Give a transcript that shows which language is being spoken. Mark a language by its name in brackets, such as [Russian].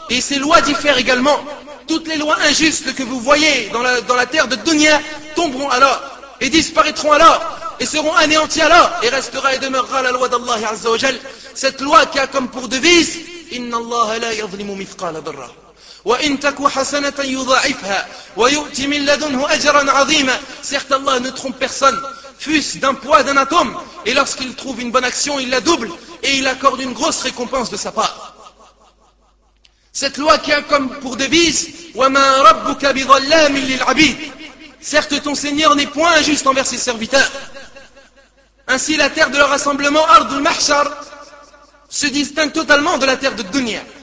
[French] Et ses lois diffèrent également. Toutes les lois injustes que vous voyez dans la terre de Dunya tomberont alors et disparaîtront alors et seront anéanties alors, et restera et demeurera la loi d'Allah Azza wa Jal. Cette loi qui a comme pour devise « [Arabic] Inna Allah la yadhlimu mithqala dharra ». وإن تك حسنة يضاعفها ويؤتي من لدنه أجرا عظيما. [French] Certes Allah ne trompe personne, fût-ce d'un poids d'un atome, et lorsqu'il trouve une bonne action, il la double et il accorde une grosse récompense de sa part. Cette loi qui a comme pour devise [Arabic] وَمَا رَبُّكَ بِظَلَّامٍ لِلْعَبِيدِ. [French] Certes ton Seigneur n'est point injuste envers ses serviteurs. Ainsi la terre de leur rassemblement Ardul Mahshar se distingue totalement de la terre de Dunya.